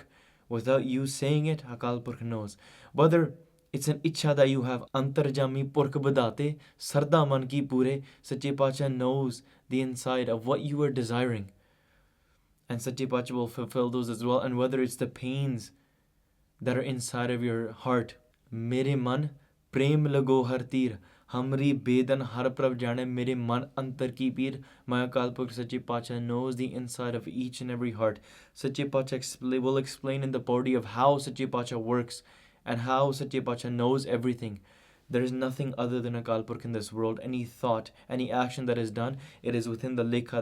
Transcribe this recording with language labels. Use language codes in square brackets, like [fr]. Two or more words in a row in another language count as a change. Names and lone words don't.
[en] Without you saying it, Akal Purkh knows. Whether it's an ichha that you have, [pa] ਅੰਤਰਜਾਮੀ ਪੁਰਖੁ ਬਿਧਾਤੇ ਸਰਧਾ ਮਨ ਕੀ ਪੂਰੇ, [en] Sache Pacha knows the inside of what you are desiring. And Sache Pacha will fulfill those as well. And whether it's the pains that are inside of your heart, [pa] ਮੇਰੈ ਮਨਿ ਪ੍ਰੇਮੁ ਲਗੋ ਹਰਿ ਤੀਰੁ, ਹਮਰੀ ਬੇਦਨ ਹਰਿ ਪ੍ਰਭੁ ਜਾਨੈ, ਮੇਰੇ ਮਨ ਅੰਤਰ ਕੀ ਪੀਰ. [en] My Akal Purkh Sache Pacha knows the inside of each and every heart. Sache Pacha will explain in the pauri of how Sache Pacha works and how Sache Pacha knows everything. There is nothing other than Akal Purkh in this world. Any thought, any action that is done, it is within the lekha.